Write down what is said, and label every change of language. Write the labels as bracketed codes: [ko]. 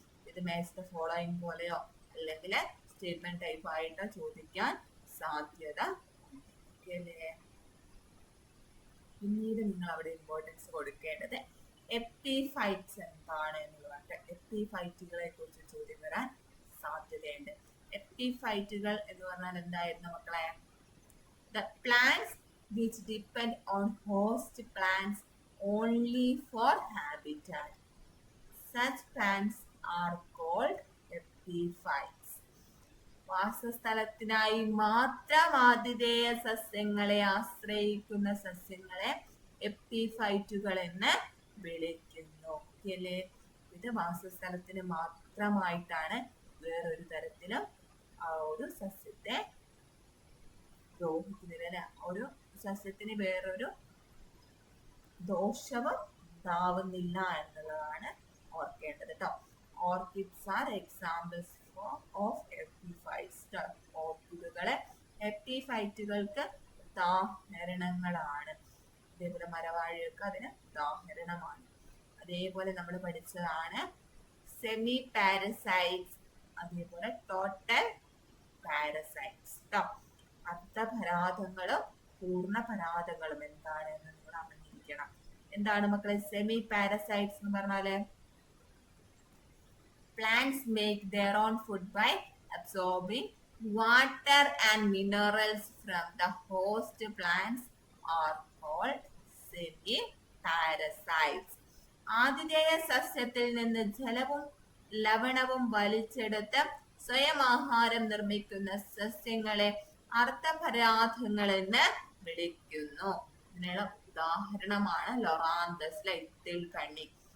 [ml] ഇത് match the following പോലെയോ അല്ലെങ്കിൽ സ്റ്റേറ്റ്മെന്റ് ടൈപ്പ് ആയിട്ടോ ചോദിക്കാൻ സാധ്യത. ഓക്കെ അല്ലേ? പിന്നീട് നിങ്ങൾ അവിടെ ഇമ്പോർട്ടൻസ് കൊടുക്കേണ്ടത് എപ്പിഫൈറ്റ്സ് എന്താണ് എന്നുള്ളതാണ്. എപ്പിഫൈറ്റുകളെ കുറിച്ച് ചോദ്യം വരാൻ സാധ്യതയുണ്ട്. എപ്പിഫൈറ്റുകൾ എന്ന് പറഞ്ഞാൽ എന്തായിരുന്നു മക്കളെ? [en] The plants which depend on host plants only for habitat. Such plants are called epiphytes. [ml] വാസസ്ഥലത്തിനായി മാത്രം ആതിഥേയ സസ്യങ്ങളെ ആശ്രയിക്കുന്ന സസ്യങ്ങളെ എപ്പിഫൈറ്റുകൾ എന്ന് വിളിക്കുന്നു. അല്ലേ? ഇത് വാസസ്ഥലത്തിന് മാത്രമായിട്ടാണ് വേറൊരു തരത്തിലും ആ ഒരു സസ്യത്തെ ദ്രോഹിക്കുന്നില്ല അല്ലെ. ഒരു സസ്യത്തിന് വേറൊരു ദോഷവും ഉണ്ടാവുന്നില്ല എന്നുള്ളതാണ് ഓർക്കേണ്ടത് കേട്ടോ. [en] Orchids are examples of epiphytes. [ml] ഓർക്കിഡുകളെ എപ്പിഫൈറ്റുകൾക്ക് ഉദാഹരണങ്ങളാണ്. അതേപോലെ മരവാഴിയൊക്കെ അതിന് ഉദാഹരണമാണ്. അതേപോലെ നമ്മൾ പഠിച്ചതാണ് സെമി പാരസൈറ്റ്സ്, അതേപോലെ ടോട്ടൽ പാരസൈറ്റ്സ്. അർദ്ധപരാതങ്ങളും പൂർണ്ണപരാതങ്ങളും എന്താണെന്ന് നിങ്ങൾ അറിഞ്ഞിരിക്കണം. എന്താണ് മക്കളെ സെമി പാരസൈറ്റ്സ് എന്ന് പറഞ്ഞാല്? [en] Plants make their own food by absorbing water and minerals from the host plants are called semi-parasites. [ml] ആതിഥേയ സസ്യത്തിൽ നിന്ന് ജലവും ലവണവും വലിച്ചെടുത്ത് സ്വയം ആഹാരം നിർമ്മിക്കുന്ന സസ്യങ്ങളെ അർദ്ധപരാതങ്ങൾ എന്ന് വിളിക്കുന്നു. ഇതിനുള്ള ഉദാഹരണമാണ് ലൊറാന്തസ്, ഇത്തിൽ കണ്ണി.